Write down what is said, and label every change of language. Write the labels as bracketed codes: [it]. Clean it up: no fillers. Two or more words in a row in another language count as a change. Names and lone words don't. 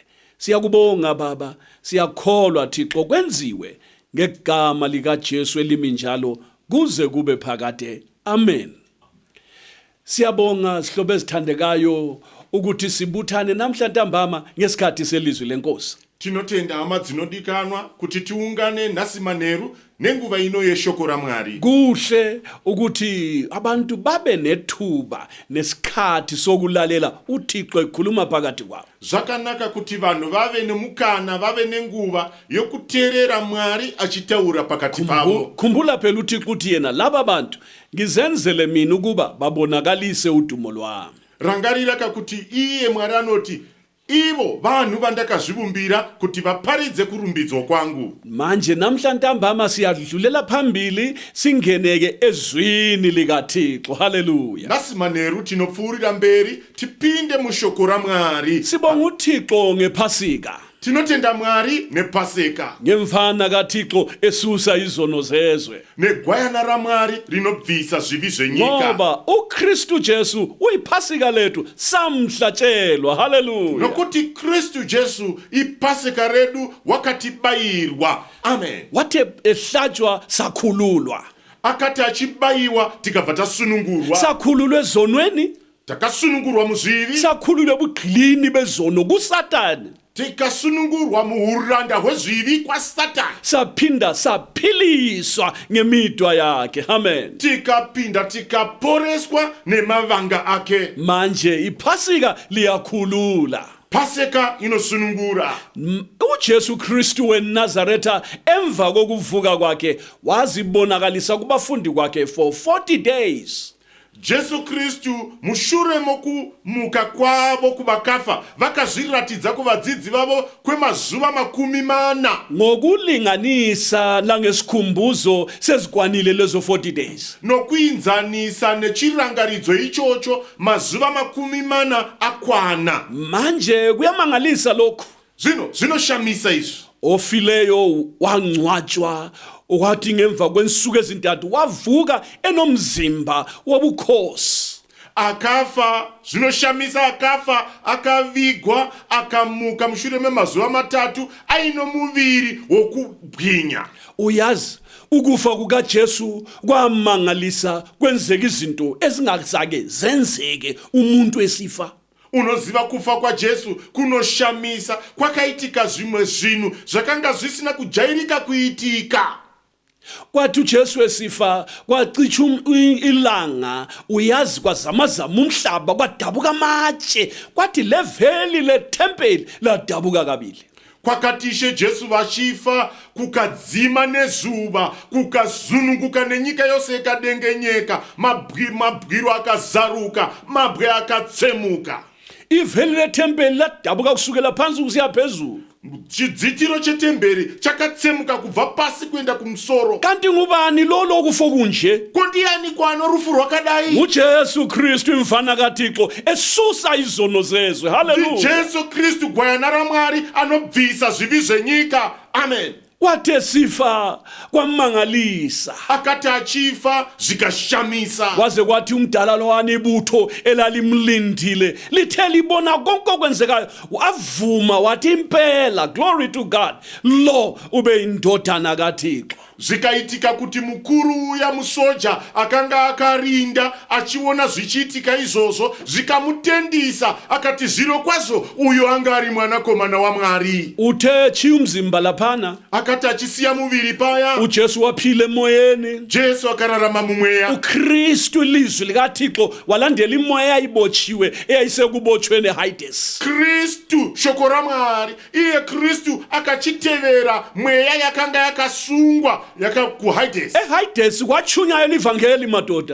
[nd] Siyakubonga Baba, siyakholwa Thixo kwenziwe ngegama lika Jesu elimi njalo kuze kube phakade. Amen. Siyabonga sihlobo ezithandekayo ukuthi sibuthane namhla ntambama ngesikhathi selizwi lenkosi. [sn] Tinotenda hama dzinodikanwa kuti tiungane nhasi manheru nenguva ino yeshoko raMwari. [nd] Kuhle ukuthi abantu babe nethuba nesikhathi sokulalela uThixo ekhuluma phakathi kwabo. [sn] Zvakanaka kuti vanhu vave nemukana, vave nenguva yokuteerera Mwari achitaura pakati pavo. [nd] Khumbula phela uThixo uthi yena laba bantu ngizenzele mina ukuba babonakalise udumo lwami. [sn] Rangarira kakuti iye Mwari anoti ivo vanhu vandakazvivumbira kuti vaparidze kurumbidzwa kwangu. [nd] Manje namhla ntambama siyadlulela phambili singeneke ezwini likaThixo. Haleluya. [sn] Nasi manheru tinopfuurira mberi tipinde mushoko raMwari. [nd] Sibonga uThixo ngePhasika. [sn] Tinotenda Mwari nePaseka. [nd] Ngemfana kaThixo esusa izono zezwe. [sn] Negwayana raMwari rinobvisa zvivi zvenyika. [nd] Ngoba uKristu Jesu uyiPhasika lethu samhlatshelwa. Haleluya. [sn] Nokuti Kristu Jesu iPaseka redu wakatibayirwa. Amen. [nd] Wathe ehlatshwa sakhululwa. [sn] Akati achibayiwa tikabva tasunungurwa. [nd] Sakhululwe zonweni, [sn] takasunungurwa muzvivi. [nd] sakhululwe bugilini bezono kuSatani. [sn] Tikasunungurwa muhuranda hwezvivi kwa Satani. [nd] Saphinda saphiliswa ngemidwa yakhe. Amen. [sn] Tikapinda tikaporeswa nemavanga ake. [nd] Manje iPhasika liyakhulula. [sn] Paseka inosunungura. [nd] uJesu Kristu weNazaretha emva kokuvuka kwakhe wazibonakalisa kubafundi kwakhe [en] for 40 days. [sn] Jesu Kristu mushure mokumuka kwavo kubakafa vakazviratidza kuvadzidzi vavo kwemazuva 40 [nd] ngokulinganisa langesikhumbuzo sezikwanile lezo 40 days. [sn] Nokuinzanisa nechirangaridzo ichocho mazuva 40 akwana. [nd] Manje kuyamangalisa lokho. [sn] Zinoshamisa izvo. [nd] Ofileyo wangcwatshwa okwathi ngemva kwensuku ezintathu wavuka enomzimba wobukhosi. [sn] Akafa, zinoshamisa akafa, akavigwa, akamuka mushure memazuva 3 aino muviri wokubwinya. [nd] Uyazi ukufa kukaJesu kwamangalisa kwenzeka izinto ezingazake zenzeke umuntu esifa. [sn] Unoziva kufa kwa Jesu kunoshamisa kwakaitika zvimwe zvinhu zvakanga zvisina kujairika kuitika. [nd] Kwathi uJesu esifa kwacicha ilanga, uyazi kwazamazama umhlaba kwadabuka amatshe, kwathi leveli lethempeli ladabuka kabili. [sn] Kwakatishe Jesu vachifa kukadzima nezuva kukazununguka nenyika yose ikadengenyeka, mabwiro akazaruka, mabwe akatsemuka. [nd] Iveli lethempeli ladabuka kusukela phansi kusiya phezulu. [sn] Chidzitiro chetemberi chakatsemuka kubva pasi kuenda kumusoro. [nd] Kanti ngubani lolo kufa kunje? [sn] Kondiyani kwano rufu rwakadai? [nd] uJesu Kristu mfana kaThixo esusa izono zezwe. Haleluya. [sn] Jesu Kristu gwayana raMwari anobvisa zvivi zvenyika. Amen. [nd] kwathe sifa kwamangalisa [sn] akati achifa zikashamisa [nd] kwaze kwathi umdala lowana ibutho elalimlindile lithe libona konke okwenzekayo wavuma wathi impela [en] glory to God [nd] lo ube indodana kaThixo [sn] zikaitika kuti mukuru ya musoja akanga akarinda achiona zvichiitika izvozvo zvikamutendisa akati zviro kwazvo uyo anga ari mwanakomana waMwari. [nd] uthe chiyumzimba laphana [sn] akati achisiya muviri paya [nd] uJesu waphile emoyeni [sn] Jesu akararama mumweya [nd] uKristu ilizwi likaThixo walandela imoya eyayibotshiwe eyayisekubotshweni eHades. [sn] Kristu shoko raMwari iye Kristu akachitevera mweya yakanga yakasungwa kuHades. [nd] eHades kwachunyayela ivangeli madoda